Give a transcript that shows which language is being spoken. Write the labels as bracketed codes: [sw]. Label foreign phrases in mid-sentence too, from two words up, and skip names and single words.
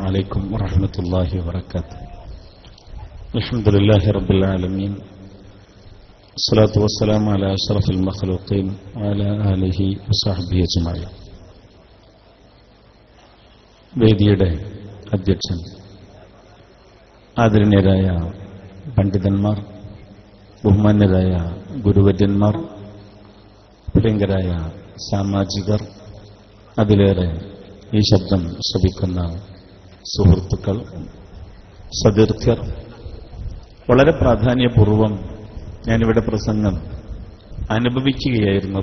[ar] عليكم ورحمة الله وبركاته. الحمد لله رب العالمين، الصلاة والسلام على أشرف المخلوقين وعلى آله وصحبه أجمعين. [ml] വേദിയുടെ അധ്യക്ഷൻ, ആദരണീയരായ പണ്ഡിതന്മാർ, ബഹുമാന്യരായ ഗുരുവര്യന്മാർ, പ്രിയങ്കരായ സാമാജികർ, അതിലേറെ ഈ ശബ്ദം ശ്രവിക്കുന്ന സുഹൃത്തുക്കൾ, സതീർത്ഥ്യർ, വളരെ പ്രാധാന്യപൂർവം ഞാനിവിടെ പ്രസംഗം അനുഭവിക്കുകയായിരുന്നു.